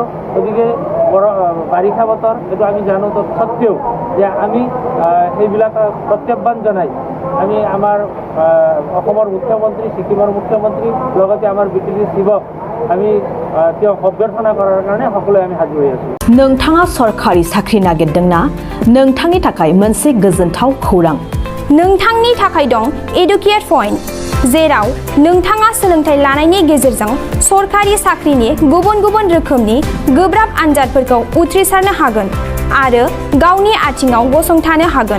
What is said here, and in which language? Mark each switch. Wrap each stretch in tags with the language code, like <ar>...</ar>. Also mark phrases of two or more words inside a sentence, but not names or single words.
<as>গতিকে বাৰিষা বতৰ এইটো আমি জানো, তৎসত্ত্বেও যে আমি এইবিলাক প্ৰত্যাহ্বান জনাই আমি আমাৰ অসমৰ মুখ্যমন্ত্ৰী, ছিকিমৰ মুখ্যমন্ত্ৰী লগতে আমাৰ BTD শিৱক আমি তেওঁক অভ্যৰ্থনা কৰাৰ কাৰণে সকলোৱে আমি সাজু হৈ আছোঁ।</as> <brx>नोंथाङा सरखारि साख्रि नागिरदोंना? नोंथांनि थाखाय मोनसे गोजोनथाव खौरां। नोंथांनि थाखाय दं एडुकेट पइन्ट, जेराव नोंथाङा सोलोंथाइ लानायनि गेजेरजों सरखारि साख्रिनि गुबुन गुबुन रोखोमनि गोब्राब आनजादफोरखौ उथ्रिसारनो हागोन आरो गावनि आथिङाव गसंथानो हागोन।</brx>